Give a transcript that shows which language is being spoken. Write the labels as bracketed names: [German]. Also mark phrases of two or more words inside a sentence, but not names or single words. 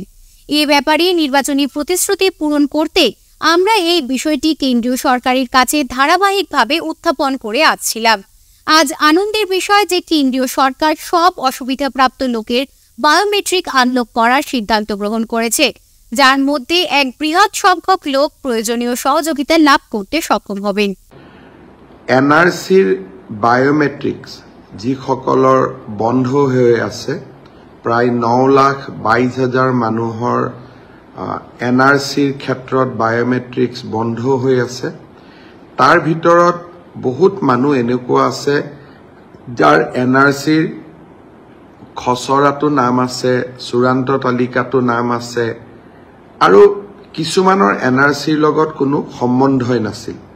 [Bangla] এ ব্যাপারে নির্বাচনী প্রতিশ্রুতি পূরণ করতে আমরা এই বিষয়টি কেন্দ্রীয় সরকারের কাছে ধারাবাহিকভাবে উত্থাপন করে আসছিলাম। আজ আনন্দের বিষয় যে কেন্দ্রীয় সরকার সব অসুবিধাপ্রাপ্ত লোকের বায়োমেট্রিক আনলক করার সিদ্ধান্ত গ্রহণ করেছে, যার মধ্যে এক বৃহৎ সংখ্যক লোক প্রয়োজনীয় সহযোগিতা লাভ করতে সক্ষম হবেন। [Assamese] এনআরসিৰ বায়োমেট্ৰিক্স যিসকলৰ বন্ধ হৈ আছে, প্ৰায় 9,22,000 মানুহৰ এনআৰসিৰ ক্ষেত্ৰত বায়োমেট্ৰিক্স বন্ধ হৈ আছে। তাৰ ভিতৰত বহুত মানুহ এনেকুৱা আছে যাৰ এনআৰসিৰ খচৰাটো নাম আছে, চূড়ান্ত তালিকাটো নাম আছে, আৰু কিছুমানৰ এনআৰসিৰ লগত কোনো সম্বন্ধই নাছিল।